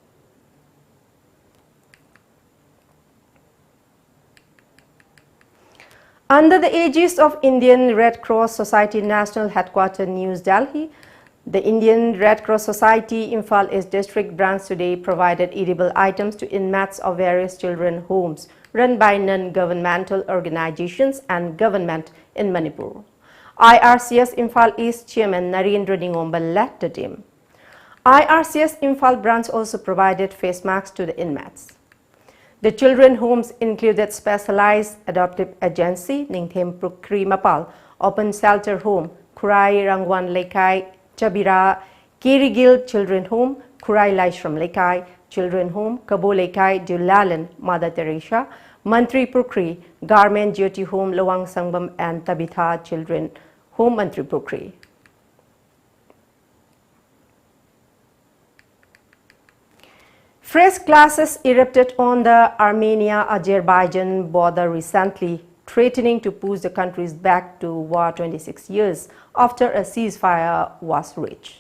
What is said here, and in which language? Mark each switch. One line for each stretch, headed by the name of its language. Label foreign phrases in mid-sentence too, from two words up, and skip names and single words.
English: Under the aegis of Indian Red Cross Society National Headquarters, New Delhi, the Indian Red Cross Society Imphal East District branch today provided edible items to inmates of various children's homes run by non-governmental organizations and government in Manipur. IRCS Imphal East Chairman Narendra Ningomba led the team. IRCS Imphal branch also provided face masks to the inmates. The children's homes included specialized adoptive agency Ningthem Prukri Mapal, Open Shelter Home, Kurai Rangwan Lekai, Chabira, Kirigil Children's Home, Kurai Laishram Lekai, Children's Home, Kabo Lekai, Julalan, Mother Teresa, Mantri Prukri, Garment Jyoti Home, Lawang Sangbam and Tabitha Children's Home, Mantri Prukri. Fresh clashes erupted on the Armenia-Azerbaijan border recently, threatening to push the countries back to war 26 years after a ceasefire was reached.